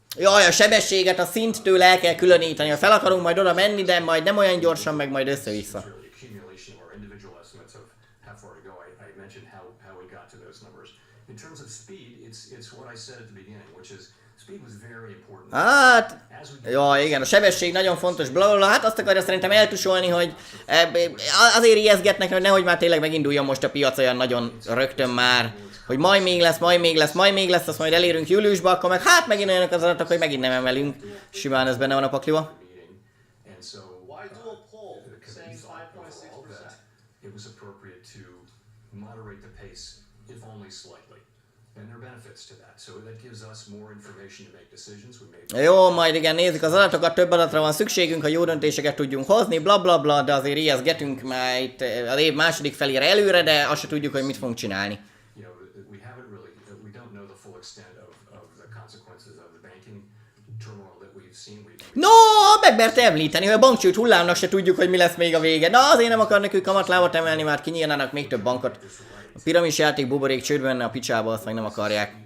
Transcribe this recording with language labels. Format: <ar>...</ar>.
<hu>Jaj, a sebességet a szinttől el kell különíteni. Ha fel akarunk majd oda menni, de majd nem olyan gyorsan, meg majd össze-vissza.</hu> <en>It's really accumulation of our individual estimates of how far to go. I mentioned how we got to those numbers. In terms of speed, it's what I said at the beginning, which is speed was very important.</en> <hu>Hát, ja, igen, a sebesség nagyon fontos, blablabla. Hát azt akarja szerintem eltusolni, hogy azért ijeszgetnek, hogy nehogy már tényleg meginduljon most a piac olyan nagyon rögtön már, hogy majd még lesz, azt majd elérünk júliusba, akkor meg hát megint olyanok az adatok, hogy megint nem emelünk. Simán ez benne van a pakliba.</hu> <en>And so Why do a poll the saying committee thought overall 5.6%? that it was appropriate to moderate the pace, if only slightly. And there are benefits to that. So that gives us more information to make decisions. We made</en> <hu>Jó, majd igen, nézzük az adatokat, több adatra van szükségünk, ha jó döntéseket tudjunk hozni, blablabla, bla, bla, de azért ijeszgetünk már itt az év második felére előre, de azt se tudjuk, hogy mit fogunk csinálni.</hu> <en>you know, we don't know the full extent of the consequences of the banking turmoil that we've seen.</en> <hu>No, megmerte említeni, hogy a bankcsőd hullámnak se tudjuk, hogy mi lesz még a vége. Na, azért nem akarnak ők kamatlábat emelni, már kinyírnának még több bankot. A piramis játék buborék csődben menne a picsába, azt meg nem akarják.</hu>